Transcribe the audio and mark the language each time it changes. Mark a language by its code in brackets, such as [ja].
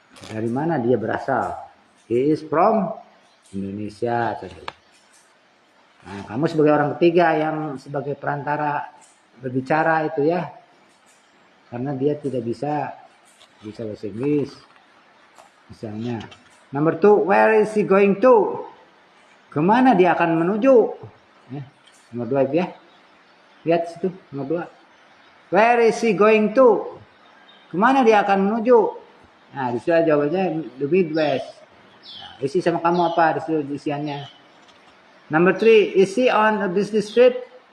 [id] Dari mana dia berasal? [en] He is from Indonesia. [id] Nah, kamu sebagai orang ketiga yang sebagai perantara berbicara itu ya. Karena dia tidak bisa bahasa Inggris. Misalnya. Nomor 2, [en] where is he going to? [id] Kemana dia akan menuju? Ya, nomor 2 itu ya. Lihat situ, nomor 2. [en] Where is he going to? [id] Kemana dia akan menuju? Nah, disitu jawabannya the Midwest. Nah, isi sama kamu apa di situ isiannya. [en] Number 3, is he on a business trip?